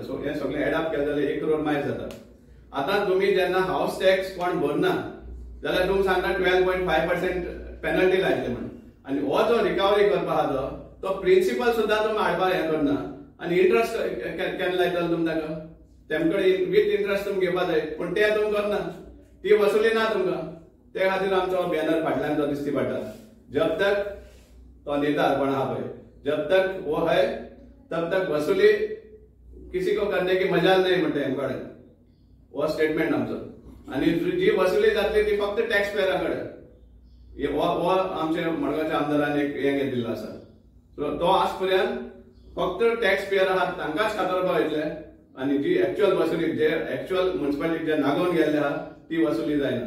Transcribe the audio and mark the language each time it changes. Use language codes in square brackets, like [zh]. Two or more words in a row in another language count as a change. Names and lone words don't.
[kok] सो हे सगळें एडअप केलें जाल्यार 1 करोड मायज जाता. आतां तुमी जेन्ना [en] house tax [kok] कोण भरना जाल्यार तुमकां सांगता 12.5% पेनल्टी लायतले म्हण. आनी हो जो रिकवरी करपा आहा तो प्रिन्सिपल सुद्दां तुमी हाडपाक हें करना आनी इंट्रस्ट केन्ना लायतलो तुमी ताका. तेम कडेन [en] with interest [kok] तुमी घेवपा जाय पूण ते तुमी करना, ती वसुली ना तुमकां. ते खातीर आमचो बॅनर फाटल्यान जो दिसती पडटा, [hi] जब तक [kok] तो नेता कोण आहा पळय, [hi] जब तक वो है तब तक वसुली किसी को करने की मजाल [kok] नाही म्हणटा हे कडेन. हो स्टेटमेंट आमचो. आनी जी वसुली जातली ती फक्त [en] tax payera [kok] कडेन. हो आमचे मडगांवच्या आमदारान एक हें दिल्लो आसा. सो तो आज पर्यंत फक्त [en] tax payer [kok] आहात तांकांच खातरपा वयतले आनी जी एक्चुअल वसुली, जे [en] actual municipality [kok] जे नागोवन गेल्ले आहा ती वसुली जायना.